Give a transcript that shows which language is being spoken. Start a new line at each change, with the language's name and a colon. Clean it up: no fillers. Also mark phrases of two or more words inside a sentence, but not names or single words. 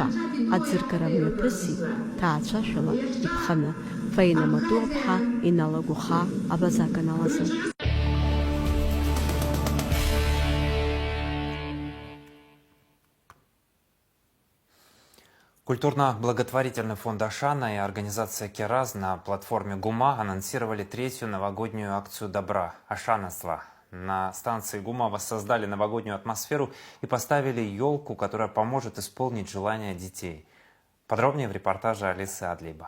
Abkhazian: Аӡыргара мҩаԥысит ҭаацәашәала иԥханы. Фаина Матуаԥҳа иналагәыха абазаканал азы.
Russian: Культурно-благотворительный фонд «Ашана» и организация «Кераз» на платформе ГУМА анонсировали третью новогоднюю акцию добра «Ашанасла». На станции ГУМА воссоздали новогоднюю атмосферу и поставили елку, которая поможет исполнить желания детей. Подробнее в репортаже Алисы Адлиба.